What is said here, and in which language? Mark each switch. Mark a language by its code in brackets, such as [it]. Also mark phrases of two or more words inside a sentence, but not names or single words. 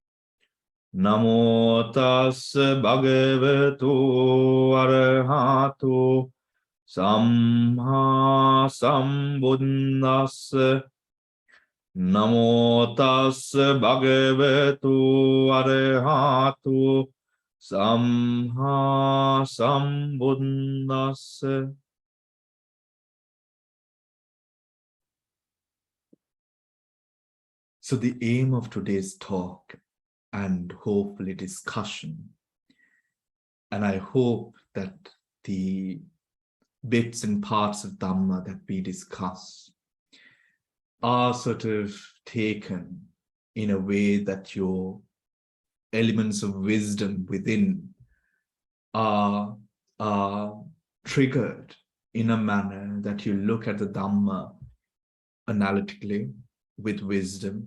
[pi] Namo tassa bhagavato arahato samma sambuddhassa. Namo tassa bhagavato arahato samma sambuddhassa. [en] So the aim of today's talk and hopefully discussion, and I hope that the bits and parts of Dhamma that we discuss are sort of taken in a way that your elements of wisdom within are triggered in a manner that you look at the Dhamma analytically with wisdom.